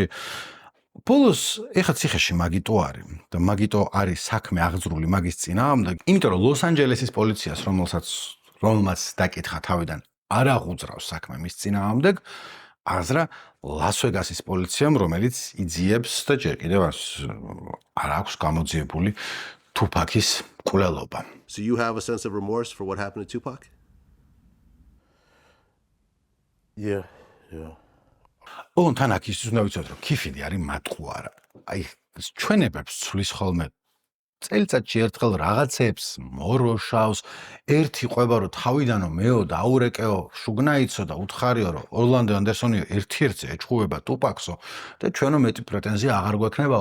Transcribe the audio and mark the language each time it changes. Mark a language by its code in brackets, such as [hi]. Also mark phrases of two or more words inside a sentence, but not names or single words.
[ka] ბოლოს ეხა ციხეში მაგიტო არის და მაგიტო არის საქმე აღძრული მაგის წინააღმდეგ, იმიტომ რომ ლოს-ანჯელესის პოლიციას, რომელმაც დაკითხა თავიდან, არ აღუძრავს საქმე მის წინააღმდეგ, აზრა ლას-ვეგასის პოლიციამ, რომელიც იძიებს და ჯერ კიდევ არ აქვს გამოძიებული Tupac's მკვლელობა. [en] So you have a sense of remorse for what happened to Tupac? Yeah. [ka] თან აქ ის უნდა ვიცოდეთ, რომ ქიფიდი არის მატყუ არა. აი, ჩვენებებს ცვლის ხოლმე წელიწადში ერთხელ რაღაცებს მოროშავს, ერთი ყვება, რომ თავიდანო მეო დაურეკეო, შუგნაიცო და უთხარიო, რომ ორლანდო ანდერსონიო ერთ-ერთზე ეჩხუბება ტუპაკსო და ჩვენო მეტი პრეტენზია აღარ გვექნებაო.